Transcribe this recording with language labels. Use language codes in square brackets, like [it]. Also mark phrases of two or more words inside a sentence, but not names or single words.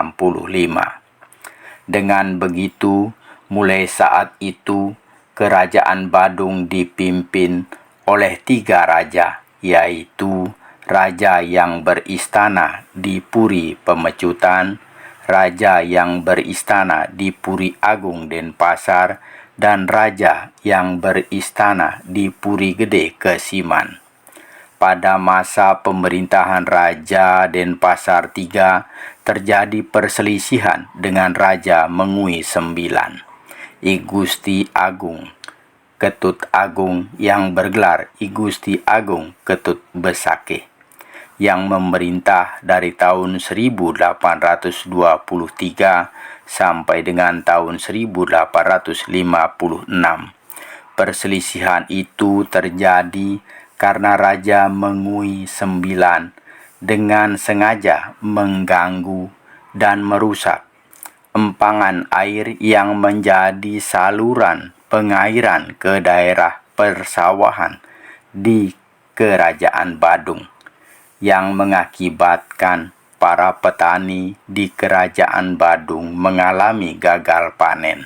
[id] Dengan begitu, mulai saat itu, Kerajaan Badung dipimpin oleh tiga raja, yaitu Raja yang beristana di Puri Pemecutan, Raja yang beristana di Puri Agung Denpasar, dan Raja yang beristana di Puri Gede Kesiman. Pada masa pemerintahan Raja Denpasar III, terjadi perselisihan dengan Raja Mengui IX, I Gusti Agung Ketut Agung yang bergelar I Gusti Agung Ketut Besakeh, yang memerintah dari tahun 1823 sampai dengan tahun 1856. Perselisihan itu terjadi karena Raja Mengui IX dengan sengaja mengganggu dan merusak empangan air yang menjadi saluran pengairan ke daerah persawahan di Kerajaan Badung, yang mengakibatkan para petani di Kerajaan Badung mengalami gagal panen.